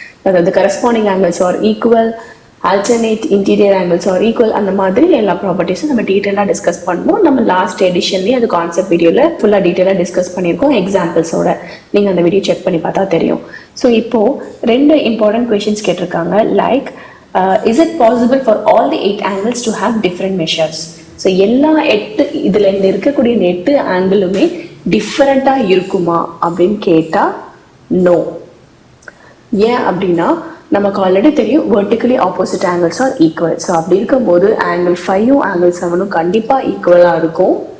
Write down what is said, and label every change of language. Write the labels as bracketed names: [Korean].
[Tamil] அதாவது [English] corresponding angles are equal, alternate interior angles are equal, [Tamil] அந்த மாதிரி எல்லா ப்ராப்பர்ட்டிஸும் நம்ம டீட்டெயிலாக டிஸ்கஸ் பண்ணுவோம். நம்ம லாஸ்ட் எடிஷன்லேயே அது கான்செப்ட் வீடியோவில் ஃபுல்லாக டீட்டெயிலாக டிஸ்கஸ் பண்ணியிருக்கோம் எக்ஸாம்பிள்ஸோட. நீங்கள் அந்த வீடியோ செக் பண்ணி பார்த்தா தெரியும். ஸோ இப்போது 2 இம்பார்ட்டன்ட் கொஷின்ஸ் கேட்டிருக்காங்க. [English] Like is it possible for all the 8 angles to have different measures? [Tamil] So எல்லா 8 இதில் இருக்கக்கூடிய 8 ஆங்கிளுமே டிஃப்ரெண்ட்டாக இருக்குமா அப்படின்னு கேட்டால் நோ. ஏன் அப்படின்னா நமக்கு ஆல்ரெடி தெரியும் [English] Vertically opposite angles are equal. [Tamil] So அப்படி இருக்கும்போது ஆங்கிள் 5ம் ஆங்கிள் 7ம் கண்டிப்பாக ஈக்குவலாக இருக்கும்.